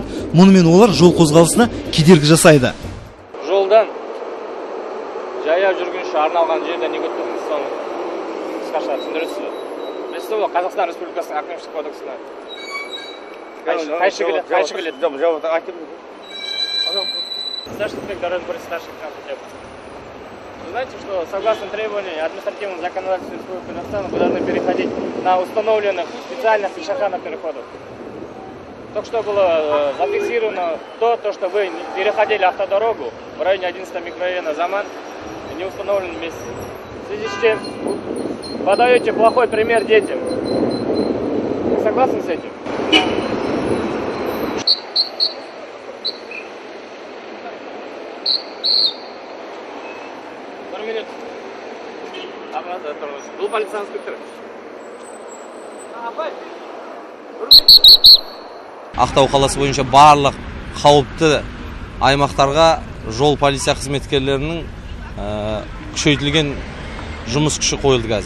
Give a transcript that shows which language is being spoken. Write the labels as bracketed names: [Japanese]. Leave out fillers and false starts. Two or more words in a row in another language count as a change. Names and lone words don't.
[Kazakh] Мұнымен олар жол қозғалысына кедергі жасайды. Жолдан жаяу жүргінші арналған жерде неге өткізіңіз, соны қысқаша түсіндіресіз бе? Білесіз бе, Қазақстан Республикасының әкімшілік кодексіне қайшы келеді? [Russian] Старший дорожный старший хотя бы. Вы знаете, что согласно требованиям административного законодательства Республики Казахстан вы должны переходить на установленных специальных пешеходных переходах. Только что было зафиксировано то, что вы переходили автодорогу в районе 11 микрорайона Заман в неустановленном месте. В связи с чем подаете плохой пример детям. Вы согласны с этим? [Kazakh] Бұл полиция инспекторы. Ақтау қаласы бойынша барлық қауіпті аймақтарға жол полиция қызметкерлерінің күшейтілген жұмыс күші қойылды қазір.